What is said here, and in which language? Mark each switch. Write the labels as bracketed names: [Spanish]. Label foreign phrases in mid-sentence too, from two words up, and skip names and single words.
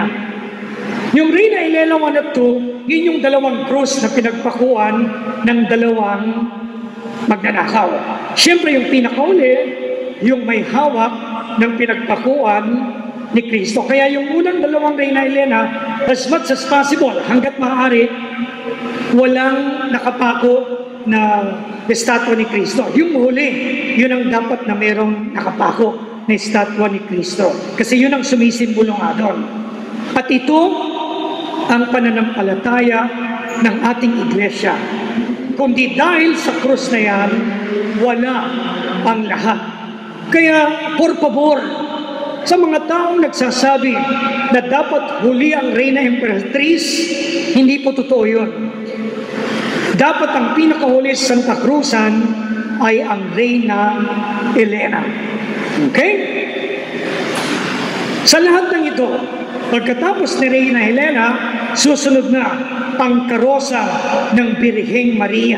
[Filipino] Yung Reina Elena I at II, yun yung dalawang krus na pinagpakuan ng dalawang magnanakaw. Siyempre yung pinakauli, yung may hawak ng pinagpakuan ni Kristo. Kaya yung unang dalawang Reina Elena, [English] as much as possible, [Filipino] hanggat maaari, walang nakapako na estatwa ni Kristo. Yung huli, yun ang dapat na merong nakapako na estatwa ni Kristo. Kasi yun ang sumisimbolo nga doon. At ito ang pananampalataya ng ating iglesia. Kundi dahil sa krus na yan, wala ang lahat. Kaya, [Spanish] por favor, [Filipino] sa mga taong nagsasabi na dapat huli ang Reina Emperatriz, hindi po totoo yun. Dapat ang pinakahuli sa Santa Cruzan ay ang Reina Elena. Okay? Sa lahat ng ito, pagkatapos ni Reina Elena, susunod na ang karosa ng Birheng Maria.